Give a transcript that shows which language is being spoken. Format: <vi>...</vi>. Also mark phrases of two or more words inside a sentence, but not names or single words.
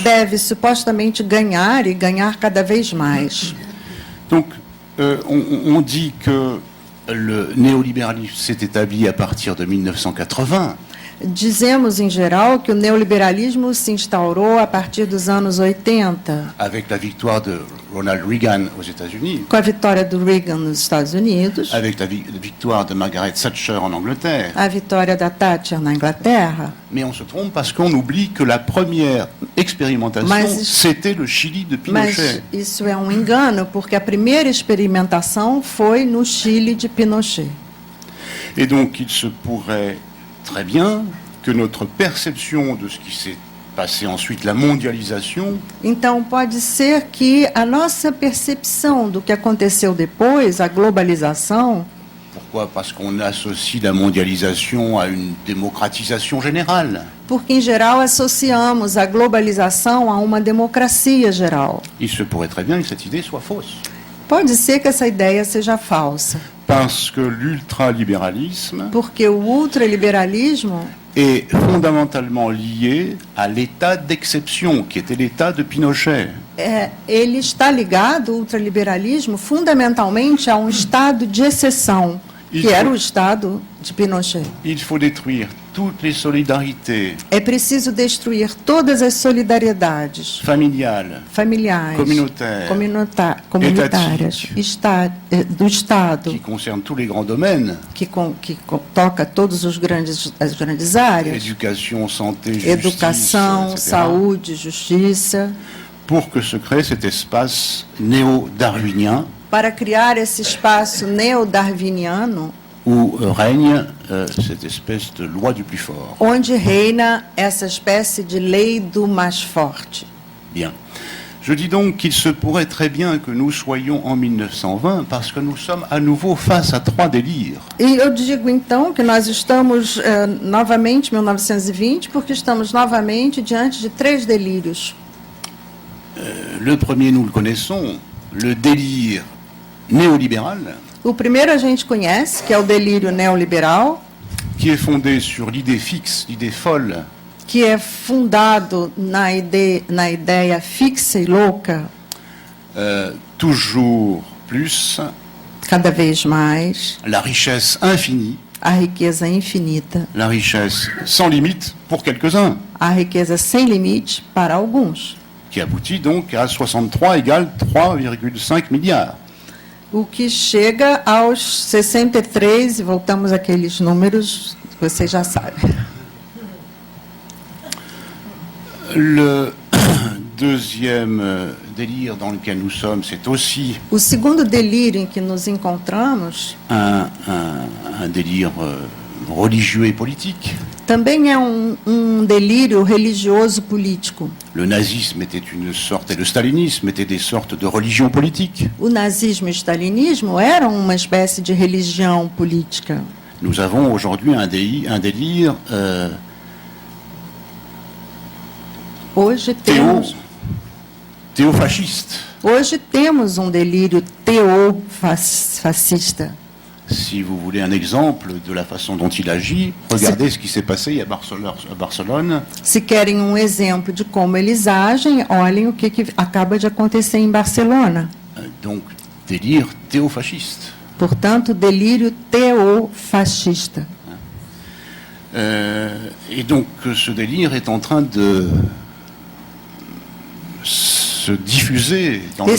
<pt>deve supostamente ganhar e ganhar cada vez mais.</pt> <fr>Donc on dit que le néolibéralisme s'est établi à partir de 1980.</fr> <pt>Dizemos, em geral, que o neoliberalismo se instaurou a partir dos anos 80,</pt> <fr>avec la victoire de Ronald Reagan aux États-Unis,</fr> <pt>com a vitória do Reagan nos Estados Unidos,</pt> <fr>avec la victoire de Margaret Thatcher en Angleterre.</fr> <pt>a vitória da Thatcher na Inglaterra.</pt> <fr>Mais on se trompe parce qu'on oublie que la première expérimentation,</fr> <pt>Mas-</pt> <fr>c'était le Chili de</fr> <pt>Mas</pt> <fr>Pinochet.</fr> <pt>isso é um engano, porque a primeira experimentação foi no Chile de Pinochet.</pt> <fr>Et donc il se pourrait très bien que notre perception de ce qui s'est passé ensuite, la mondialisation,</fr> <pt>Então, pode ser que a nossa percepção do que aconteceu depois, a globalização,</pt> <fr>pourquoi? Parce qu'on associe la mondialisation à une démocratisation générale.</fr> <pt>porque, em geral, associamos a globalização a uma democracia geral.</pt> <fr>Il se pourrait très bien que cette idée soit fausse.</fr> <pt>Pode ser que essa ideia seja falsa,</pt> <fr>Parce que l'ultralibéralisme</fr> <pt>porque o ultraliberalismo</pt> <fr>est fondamentalement lié à l'état d'exception, qui était l'état de Pinochet.</fr> <pt>ele está ligado, o ultraliberalismo, fundamentalmente a um estado de exceção, que era o Estado de Pinochet.</pt> <fr>Il faut détruire toutes les solidarités</fr> <pt>É preciso destruir todas as solidariedades</pt> <fr>familiales,</fr> <pt>familiares, comunitárias, do Estado,</pt> <fr>qui concernent tous les grands domaines,</fr> <pt>que toca todas as grandes áreas,</pt> <fr>éducation, santé, justice,</fr> <pt>educação,</pt> <fr>etc.,</fr> <pt>saúde, justiça,</pt> <fr>pour que se crée cet espace néo-darwinien</fr> <pt>para criar esse espaço neo-darwiniano,</pt> <fr>où règne cette espèce de loi du plus fort.</fr> <pt>onde reina essa espécie de lei do mais forte.</pt> <fr>Bien. Je dis donc qu'il se pourrait très bien que nous soyons en 1920 parce que nous sommes à nouveau face à trois délires.</fr> <pt>E eu digo então que nós estamos novamente em 1920 porque estamos novamente diante de três delírios.</pt> <fr>Le premier, nous le connaissons, le délire néolibéral,</fr> <pt>O primeiro a gente conhece, que é o delírio neoliberal,</pt> <fr>qui est fondé sur l'idée fixe, l'idée folle</fr> <pt>que é fundado na ideia fixa e louca,</pt> <fr>toujours plus,</fr> <pt>cada vez mais,</pt> <fr>la richesse infinie,</fr> <pt>a riqueza infinita,</pt> <fr>la richesse sans limite pour quelques-uns,</fr> <pt>a riqueza sem limite para alguns,</pt> <fr>qui aboutit donc à 63 égale 3,5 milliards.</fr> <pt>o que chega aos 63, e voltamos àqueles números que vocês já sabem.</pt> <fr>Le deuxième délire dans lequel nous sommes, c'est aussi</fr> <pt>O segundo delírio em que nos encontramos</pt> <fr>un délire religieux et politique.</fr> <pt>também é um delírio religioso político.</pt> <fr>Le nazisme était une sorte, et le stalinisme étaient des sortes de religions politiques.</fr> <pt>O nazismo e o stalinismo eram uma espécie de religião política.</pt> <fr>Nous avons aujourd'hui un délire</fr> <pt>Hoje temos</pt> <fr>théofasciste.</fr> <pt>Hoje temos um delírio teofascista.</pt> <fr>Si vous voulez un exemple de la façon dont il agit, regardez ce qui s'est passé à Barcelone.</fr> <pt>Se querem um exemplo de como eles agem, olhem o que acaba de acontecer em Barcelona.</pt> <fr>Donc, délire théofasciste.</fr> <pt>Portanto, delírio teofascista.</pt> <fr>Et donc, ce délire est en train de se diffuser dans le</fr>